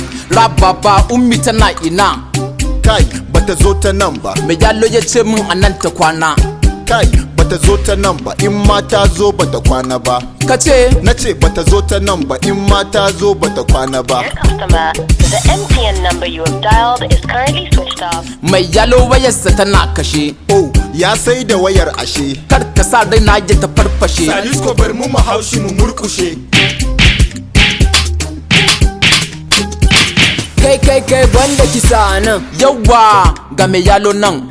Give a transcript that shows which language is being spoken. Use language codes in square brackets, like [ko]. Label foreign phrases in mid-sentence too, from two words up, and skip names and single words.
[ha] Rap Baba, Ummi tana ina? Kai, bata zo ta nan ba. Me yalo ya ce min a nan ta kwana? Kai, bata zo ta nan ba. In ma ta zo, bata kwana ba. Ka ce? Na ce bata zo ta nan ba. In ma ta zo, bata kwana ba. [en] Dear customer, the M T N number you have dialed is currently switched off. [ha] Mai yalo wayarsa tana kashe. Oh, ya sai da wayar ashe. Kar ka sa raina ya ta farfashe. Salisko bar mu mu haushi mu murkushe. Kai, kai, kai, banda kisa a nan. Yawwa, ga mai yalo nan.